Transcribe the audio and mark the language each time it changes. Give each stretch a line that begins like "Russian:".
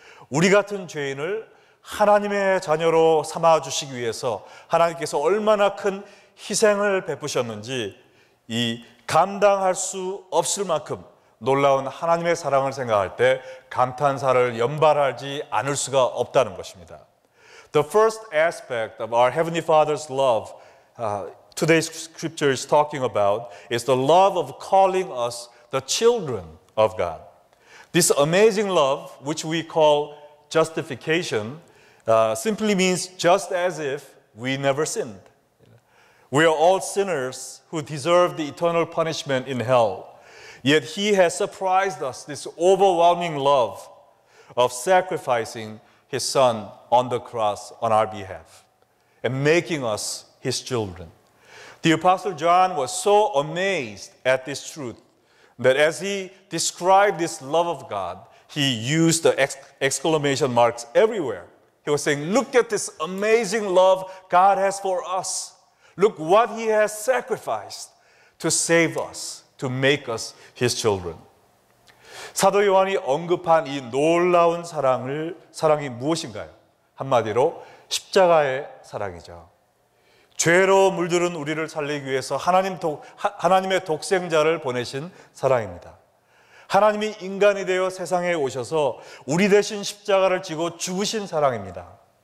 Korean: 우리 같은 죄인을 하나님의 자녀로 삼아주시기 위해서 하나님께서 얼마나 큰 희생을 베푸셨는지 이 감당할 수 없을 만큼 놀라운 하나님의 사랑을 생각할 때 감탄사를 연발하지 않을 수가 없다는 것입니다.
English: The first aspect of our Heavenly Father's love today's scripture is talking about is the love of calling us the children of God. This amazing love, which we call justification, simply means just as if we never sinned. We are all sinners who deserve the eternal punishment in hell. Yet He has surprised us this overwhelming love of sacrificing His Son on the cross on our behalf and making us his children. The Apostle John was so amazed at this truth that as he described this love of God, he used the exclamation marks everywhere. He was saying, look at this amazing love God has for us. Look what he has sacrificed to save us, to make us his children.
Korean: 사도 요한이 언급한 이 놀라운 사랑이 무엇인가요? 한마디로 십자가의 사랑이죠. 죄로 물들은 우리를 살리기 위해서 하나님의 독생자를 보내신 사랑입니다. 하나님이 인간이 되어 세상에 오셔서 우리 대신 십자가를 지고 죽으신 사랑입니다.